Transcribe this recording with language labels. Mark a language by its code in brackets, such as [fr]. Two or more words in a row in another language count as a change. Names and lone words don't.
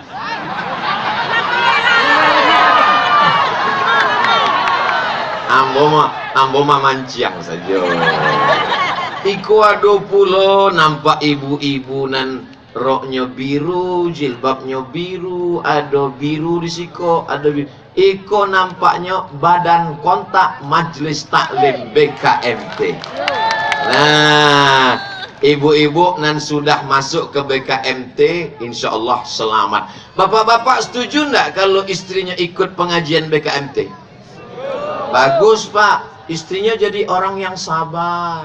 [min] Ambo mah manciang saja. Iku ado pulo nampak ibu-ibu nan roknya biru, jilbabnya biru, ada biru di siko, ada biru. [id] Iko nampaknya badan kontak Majelis Taklim BKMT. Nah, ibu-ibu nan sudah masuk ke BKMT, [ar] إن شاء الله [id] selamat. Bapak-bapak setuju ndak kalau istrinya ikut pengajian BKMT? Bagus Pak, istrinya jadi orang yang sabar.